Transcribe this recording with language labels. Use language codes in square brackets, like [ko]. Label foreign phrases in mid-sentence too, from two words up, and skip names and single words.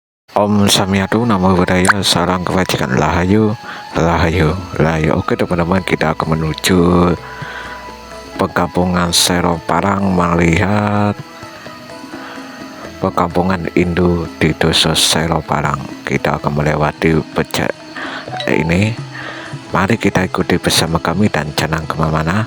[sa] Om Samyatu Namo Buddhaya, [id] salam kebajikan, Rahayu, Rahayu, Rahayu. Oke teman-teman, kita akan menuju perkampungan Sero Parang, melihat perkampungan Hindu di Dusun Sero Parang. Kita akan melewati ini. Mari kita ikuti bersama kami dan jangan kemana-mana.